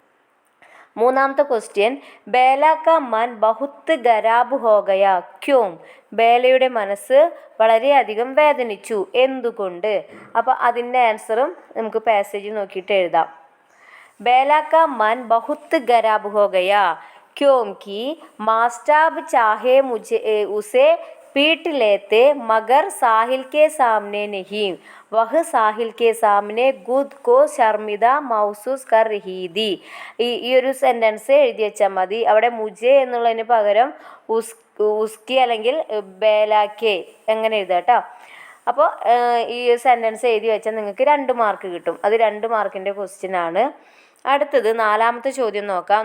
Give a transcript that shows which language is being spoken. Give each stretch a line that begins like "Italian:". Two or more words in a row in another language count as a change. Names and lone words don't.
Malayalam: 3ാമത്തെ ക്വസ്റ്റ്യൻ
Hindi: बेला का मन बहुत खराब हो गया क्यों.
Malayalam: ബേലയുടെ മനസ്സ് വളരെയധികം വേദനിച്ചു, എന്തുകൊണ്ട്? അപ്പോൾ അതിൻ്റെ ആൻസറും നമുക്ക് പാസേജ് നോക്കിയിട്ട് എഴുതാം.
Hindi: बेला का मन बहुत खराब हो गया क्योंकि मास्टाब चाहे मुझे उसे पीट लेते मगर साहिल के सामने नहीं. वह साहिल के सामने खुद को शर्मिदा महसूस कर रही थी.
Malayalam: ഈ ഒരു സെൻറ്റൻസ് എഴുതി വെച്ചാൽ മതി. അവിടെ മുജെ എന്നുള്ളതിന് പകരം ഉസ്കി അല്ലെങ്കിൽ ബേലാക്കെ എങ്ങനെ എഴുതാം കേട്ടോ. അപ്പോൾ ഈ സെൻറ്റൻസ് എഴുതി വെച്ചാൽ നിങ്ങൾക്ക് 2 മാർക്ക് കിട്ടും. അത് 2 മാർക്കിൻ്റെ ക്വസ്റ്റ്യൻ ആണ്. അടുത്തത് 4ാമത്തെ ചോദ്യം നോക്കാം.